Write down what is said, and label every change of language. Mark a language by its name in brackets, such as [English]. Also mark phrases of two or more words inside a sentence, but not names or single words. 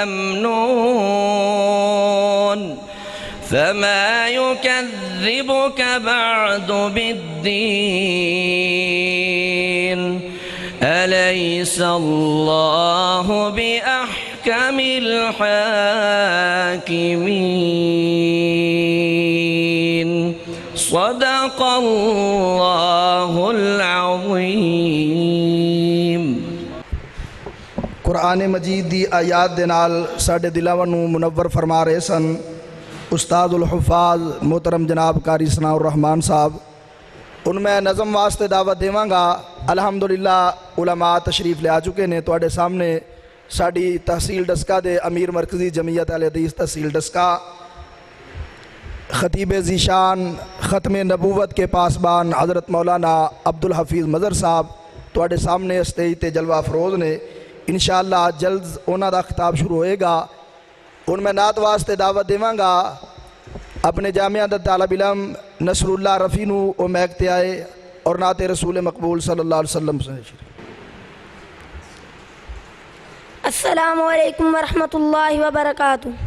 [Arabic] ممنون فما يكذبك بعد بالدين أليس الله بأحكم الحاكمين صدق الله العظيم [Punjabi] قرآن مجید دی آیات دے نال ساڈے دلاں نوں منور فرما رہے سن استاد الحفاظ محترم جناب قاری ثناء الرحمن صاحب. انہاں میں نظم واسطے دعوت دیواں گا۔ الحمدللہ علما تشریف لے آ چکے نے تہاڈے سامنے. ساڈی تحصیل ڈسکہ دے امیر مرکزی جمعیت اہل حدیث تحصیل ڈسکہ خطیب ذیشان ختم نبوت کے پاسبان حضرت مولانا عبدالحفیظ مظہر صاحب تہاڈے سامنے سٹیج تے جلوہ افروز نے. ان شاء اللہ جلد انہاں دا خطاب شروع ہوئے گا. ہن میں نعت واسطے دعوت دیواں گا اپنے جامعہ دا طالب علم نصر اللہ رفیع نو او میک تے آئے اور نعت رسول مقبول [Arabic] صلی اللہ علیہ وسلم [Punjabi] سے [Arabic] السلام علیکم ورحمۃ اللہ وبرکاتہ.